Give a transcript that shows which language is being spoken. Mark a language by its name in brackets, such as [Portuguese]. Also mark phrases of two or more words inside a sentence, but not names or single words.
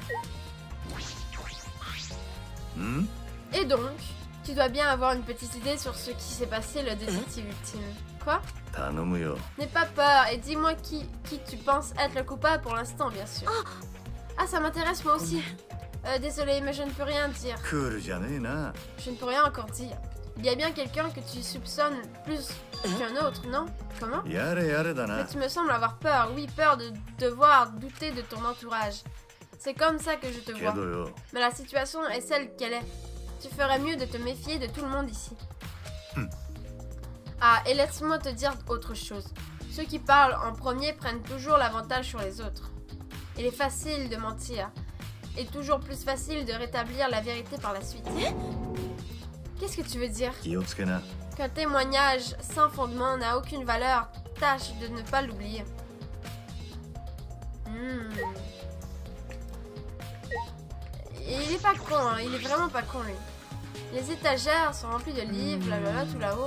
[French] Et donc, tu dois bien avoir une petite idée sur ce qui s'est passé, le détective ultime. Quoi? [Japanese] 頼むよ [French] N'aie pas peur et dis-moi qui tu penses être le coupable pour l'instant, bien sûr. Ah, ça m'intéresse moi aussi. Désolée, mais je ne peux rien dire. [Japanese] クールじゃねえな [French] Je ne peux rien encore dire. Il y a bien quelqu'un que tu soupçonnes plus qu'un autre, non? Comment? [Japanese] やれやれだ [French] Mais な tu me sembles avoir peur, oui, peur de devoir douter de ton entourage. C'est comme ça que je te け vois. どよ Mais la situation est celle qu'elle est. Tu ferais mieux de te méfier de tout le monde ici. Ah, et laisse-moi te dire autre chose. Ceux qui parlent en premier prennent toujours l'avantage sur les autres. Il est facile de mentir. Et toujours plus facile de rétablir la vérité par la suite. Qu'est-ce que tu veux dire? [Japanese] 気をつけな [French] Qu'un témoignage sans fondement n'a aucune valeur, tâche de ne pas l'oublier. Et il est pas con, hein. Il est vraiment pas con lui. Les étagères sont remplies de livres, blablabla, tout là-haut.